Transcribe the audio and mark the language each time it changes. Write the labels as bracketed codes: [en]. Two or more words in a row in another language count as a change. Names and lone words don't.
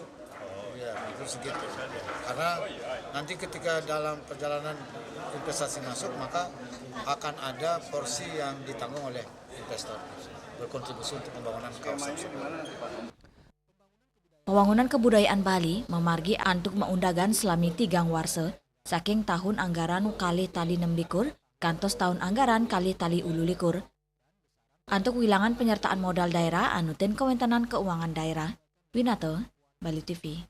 [id] Ya, belum segitu. Karena nanti ketika dalam perjalanan investasi masuk, maka akan ada porsi yang ditanggung oleh investor berkontribusi untuk pembangunan kawasan. [ban] Pembangunan kebudayaan Bali memargi antuk maundagan selami 3 warse, saking tahun anggaran kali tali 6 likur, kantos tahun anggaran kali tali 10 likur. Antuk wilangan penyertaan modal daerah anutin kewentanan keuangan daerah. Winato, Bali TV.